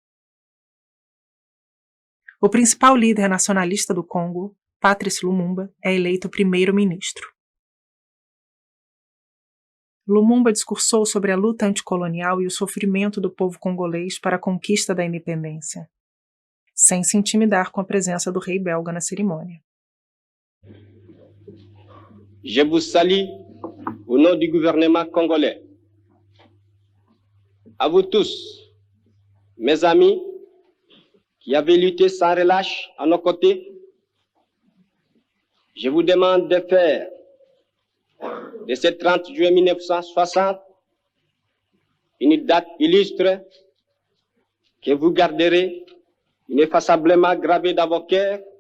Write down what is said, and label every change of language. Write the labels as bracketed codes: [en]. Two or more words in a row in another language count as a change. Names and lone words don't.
[pt] O principal líder nacionalista do Congo, Patrice Lumumba, é eleito primeiro-ministro. Lumumba discursou sobre a luta anticolonial e o sofrimento do povo congolês para a conquista da independência, sem se intimidar com a presença do rei belga na cerimônia. [fr] Je vous salue au nom du gouvernement congolais. À vous tous, mes amis, qui avez lutté sans relâche à nos côtés, je vous demande de faire de ce 30 juillet 1960 une date illustre que vous garderez ineffaçablement gravée dans vos cœurs,